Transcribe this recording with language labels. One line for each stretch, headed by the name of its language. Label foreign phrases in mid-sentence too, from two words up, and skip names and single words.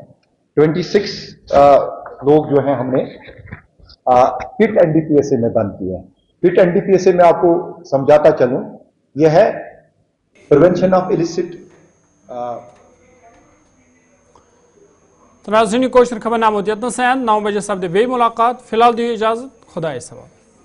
Urdu: 26 لوگ جو ہیں ہم نے پٹ این ڈی پی ایس اے میں بند کیے ہیں. پٹ این ڈی پی ایس اے میں آپ کو سمجھاتا چلوں, یہ ہے
English: prevention of illicit.
Kashmiri: ناظرین کوشر خبر نامہ یتن سین 9 بجے سپدِ بیٚیہِ ملاقات. فی الحال دیو اجازت, خدائے سوال.